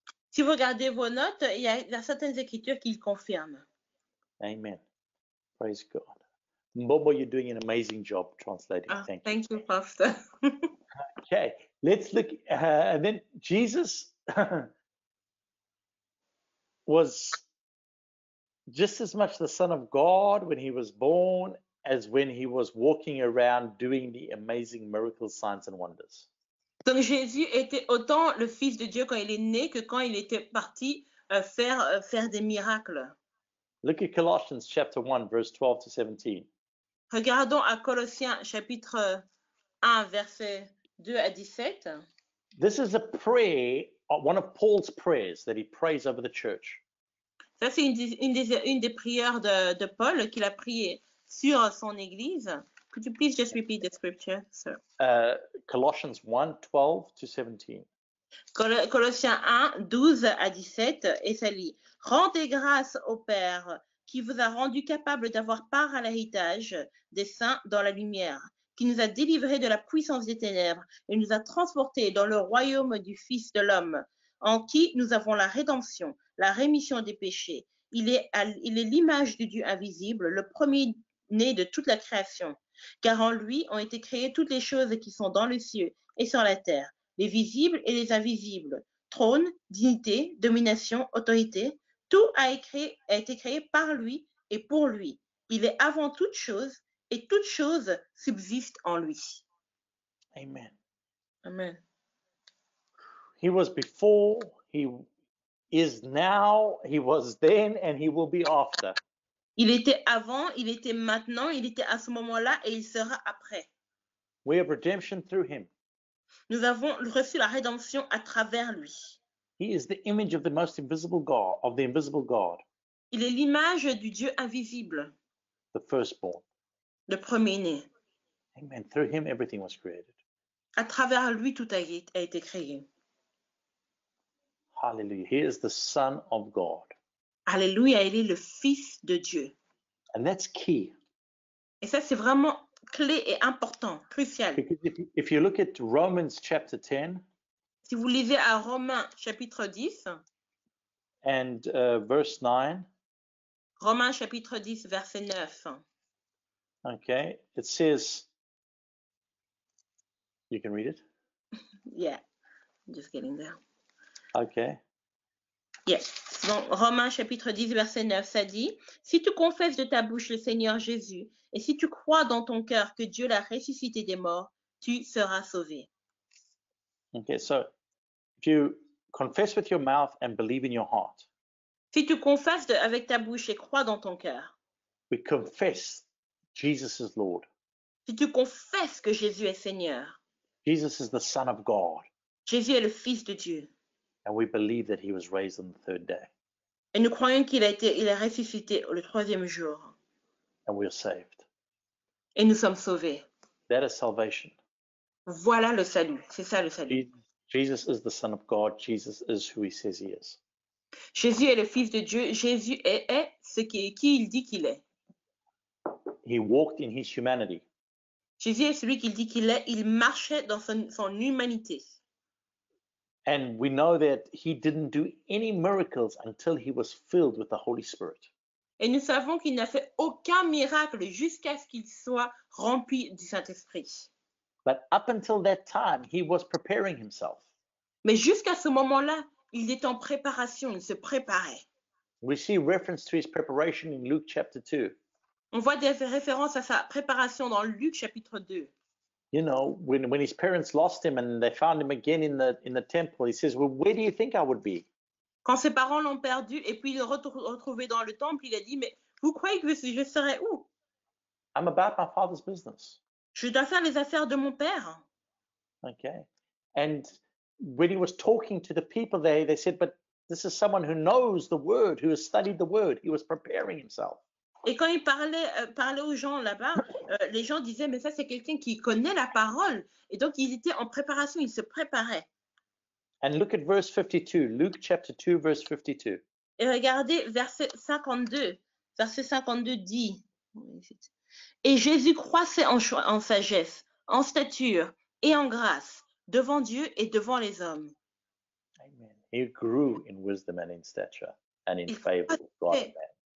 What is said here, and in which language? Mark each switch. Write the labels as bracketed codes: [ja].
[fr] Si vous regardez vos notes, il y a certaines écritures qui le confirment. [en] Amen. Praise God. Mbobo, you're doing an amazing job translating. Thank you, Pastor. Okay, let's look. And then Jesus was just as much the Son of God when he was born as when he was walking around doing the amazing miracles, signs, and wonders. [fr] Donc Jésus était autant le Fils de Dieu quand il est né que quand il était parti faire des miracles. [en] Look at Colossians chapter 1, verse 12 to 17. [fr] Regardons à Colossiens chapitre 1, versets 2 à 17. [en] This is a prayer, one of Paul's prayers that he prays over the church. [fr] Ça, c'est une des prières de Paul qu'il a prié sur son église. [en] Could you please just repeat the scripture, sir? Colossians 1, 12 to 17. [fr] Colossiens 1, 12 à 17, et ça lit: Rendez grâce au Père qui vous a rendu capable d'avoir part à l'héritage des saints dans la lumière, qui nous a délivrés de la puissance des ténèbres et nous a transportés dans le royaume du Fils de l'homme, en qui nous avons la rédemption, la rémission des péchés. Il est l'image du Dieu invisible, le premier-né de toute la création, car en lui ont été créées toutes les choses qui sont dans les cieux et sur la terre, les visibles et les invisibles, trône, dignité, domination, autorité. Tout a été créé par lui et pour lui. Il est avant toute chose et toute chose subsiste en lui. [en] Amen. Amen. He was before, he is now, he was then, and he will be after. [fr] Il était avant, il était maintenant, il était à ce moment-là et il sera après. [en] We have redemption through him. [fr] Nous avons reçu la rédemption à travers lui. [en] He is the image of the most invisible God, of the invisible God, [fr] Il est l'image du Dieu invisible, [en] the firstborn. [fr] le premier-né. [en] Amen. Through him, everything was created. [fr] À travers lui, tout a été créé. [en] Hallelujah. He is the Son of God. [fr] Alléluia, il est le Fils de Dieu. [en] And that's key. [fr] Et ça, c'est vraiment clé et important, crucial. [en] Because if you look at Romans chapter 10 [fr] Si vous lisez à Romains chapitre 10, [en] and verse 9, [fr] Romains chapitre 10, verset 9, [en] okay, it says, you can read it? yeah, just getting there. Okay. Yes. [fr] Donc, Romains chapitre 10, verset 9, ça dit: Si tu confesses de ta bouche le Seigneur Jésus, et si tu crois dans ton cœur que Dieu l'a ressuscité des morts, tu seras sauvé. [en] Okay, so if you confess with your mouth and believe in your heart, [fr] Si tu confesses avec ta bouche et crois dans ton cœur, [en] we confess Jesus is Lord. [fr] si tu confesses que Jésus est Seigneur, [en] Jesus is the Son of God. [fr] Jésus est le Fils de Dieu, [en] And we believe that he was raised on the third day. [fr] et nous croyons qu'il est ressuscité le troisième jour, [en] And we're saved. [fr] et nous sommes sauvés. [en] That is salvation. [fr] Voilà le salut, c'est ça le salut. [en] Jesus is the Son of God. Jesus is who he says he is. [fr] Jésus est le Fils de Dieu, Jésus est qui il dit qu'il est. [en] He walked in his humanity. [fr] Jésus est celui qu'il dit qu'il est, il marchait dans son humanité. [en] And we know that he didn't do any miracles until he was filled with the Holy Spirit. [fr] Et nous savons qu'il n'a fait aucun miracle jusqu'à ce qu'il soit rempli du Saint-Esprit. [en] But up until that time, he was preparing himself. [fr] Mais jusqu'à ce moment-là, il est en préparation, il se préparait. [en] We see reference to his preparation in Luke chapter 2. [fr] On voit des références à sa préparation dans Luc chapitre 2. [en] You know, when his parents lost him and they found him again in the temple, he says, well, where do you think I would be? [fr] Quand ses parents l'ont perdu et puis il est retrouvé dans le temple, il a dit, mais vous croyez que je serais où? [en] I'm about my father's business. [fr] Je dois faire les affaires de mon père. [en] Okay. And when he was talking to the people there, they said, but this is someone who knows the word, who has studied the word. He was preparing himself. [fr] Et quand il parlait aux gens là-bas, les gens disaient, mais ça c'est quelqu'un qui connaît la parole. Et donc il était en préparation, il se préparait. [en] And look at verse 52, Luke chapter 2, verse 52. [fr] Et regardez verset 52. Verset 52 dit, et Jésus croissait en sagesse, en stature et en grâce, devant Dieu et devant les hommes. [en] Amen. He grew in wisdom and in stature and in favor with God and man.